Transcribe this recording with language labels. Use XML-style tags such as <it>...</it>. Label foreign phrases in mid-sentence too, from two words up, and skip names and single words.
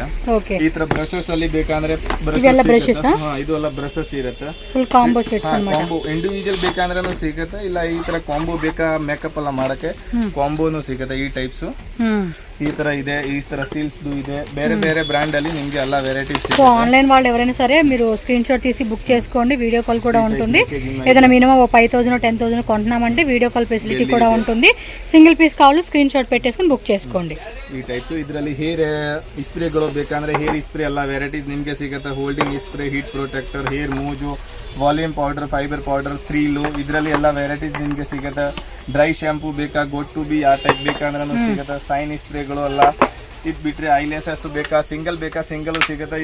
<kn>ಈ ತರ ಬ್ರಷಸ್ ಅಲ್ಲಿ ಬೇಕಂದ್ರೆ ಇದು ಎಲ್ಲ ಬ್ರಷಸ್ ಇರುತ್ತೆ.</kn> <en>combo sets combo individual</en> <kn>ಬೇಕಂದ್ರೆ ಸಿಗುತ್ತೆ. ಇಲ್ಲ ಈ ತರ ಕಾಂಬೋ ಬೇಕಾ ಮೇಕಪ್ ಎಲ್ಲ ಮಾಡಕ್ಕೆ ಕಾಂಬೋನು ಸಿಗುತ್ತೆ. ಈ ಟೈಪ್ಸ್ ఈ ತರ ಇದೆ. ఈ ತರ సీల్స్ ಇದೆ. ಬೇರೆ ಬೇರೆ బ్రాండ్ ಅಲ್ಲಿ నిಮಗೆ ಎಲ್ಲ వెరైటీస్</kn> <te>సో ఆన్లైన్ వాళ్ళు ఎవరైనా సరే మీరు</te> <en>screen shot</en> <te>తీసి బుక్ చేసుకోండి.</te> <en>video call</en> <te>కూడా ఉంటుంది. ఏదైనా మినిమం 5,000 10,000 కొంటున్నామంటే</te> <en>video call facility</en> <te>కూడా ఉంటుంది.</te> <en>single piece</en> <te>కావాలి</te> <en>screen shot</en> <te>పెట్టేసుకొని బుక్ చేసుకోండి.</te> <kn>ಈ ಟೈಪ್ಸ್ ಇದರಲ್ಲಿ ಹೇರ್ ಸ್ಪ್ರೇಗಳು ಬೇಕಂದ್ರೆ</kn> <en>hair spray</en> <kn>ಎಲ್ಲ ವೆರೈಟೀಸ್ ನಿಮಗೆ ಸಿಗುತ್ತೆ.</kn> <en>holding spray, heat protector, hair mousse, volume powder, fiber powder, threelu,</en> <kn>ಇದರಲ್ಲಿ ಎಲ್ಲ ವೆರೈಟೀಸ್ ನಿಮಗೆ ಸಿಗುತ್ತೆ.</kn> <en>dry shampoo</en> <kn>ಬೇಕಾ, ಗೋಟ್ ಟು ಬಿ ಆ ಟೈಪ್ ಬೇಕಂದ್ರೂ ಸಿಗುತ್ತೆ.</kn> <en>shine sprays</en> <kn>ಎಲ್ಲ. ಇದು ಬಿಟ್ಟರೆ ಐಲೆಸಸ್ ಬೇಕಾ, ಸಿಂಗಲ್ ಸಿಗುತ್ತೆ.</kn>